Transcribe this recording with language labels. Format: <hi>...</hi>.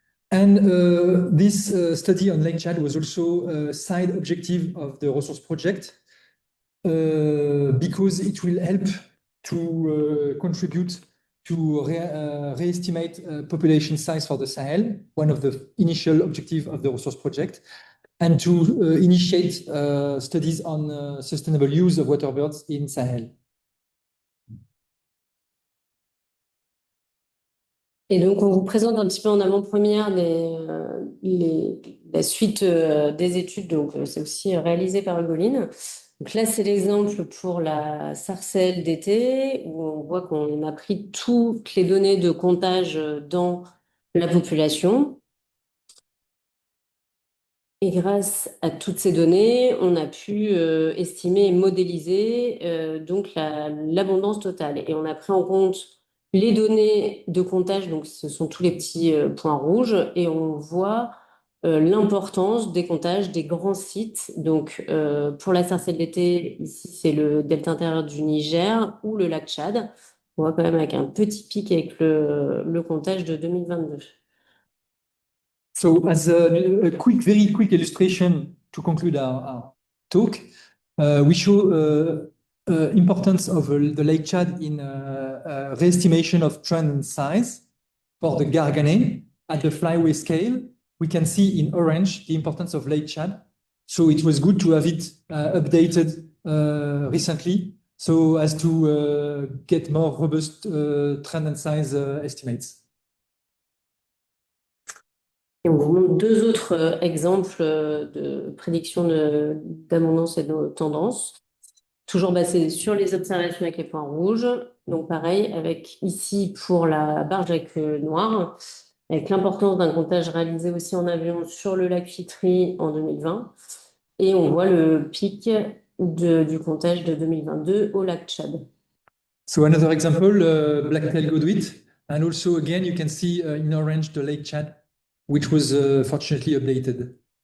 <en>And this study on Lake Chad was also a side objective of the resource project because it will help to contribute to re-estimate population size for the Sahel, one of the initial objectives of the resource project, and to initiate studies on sustainable use of waterbirds in Sahel.</en> <fr>Et donc, on vous présente un petit peu en avant-première la suite des études. Donc, c'est aussi réalisé par Ugoline. Donc là, c'est l'exemple pour la sarcelle d'été, où on voit qu'on a pris toutes les données de comptage dans la population. Et grâce à toutes ces données, on a pu estimer et modéliser donc l'abondance totale. Et on a pris en compte les données de comptage, donc ce sont tous les petits points rouges, et on voit l'importance des comptages des grands sites. Donc pour la sarcelle d'été, ici c'est le delta intérieur du Niger ou le lac Tchad. On voit quand même avec un petit pic avec le comptage de 2022.</fr> <en>So as a very quick illustration to conclude our talk, we show importance of the Lake Chad in re-estimation of trend and size for the garganay at the flyway scale. We can see in orange the importance of Lake Chad. So it was good to have it updated recently so as to get more robust trend and size estimates.</en> <fr>Et on vous montre deux autres exemples de prédiction d'abondance et de tendance. Toujours basé sur les observations avec les points rouges. Donc pareil, avec ici pour la barge avec noir, avec l'importance d'un comptage réalisé aussi en avion sur le lac Fitri en 2020. Et on voit le pic du comptage de 2022 au lac Tchad.</fr> <en>So another example, black-tailed godwit. And also again, you can see in orange the Lake Chad, which was fortunately updated.</en>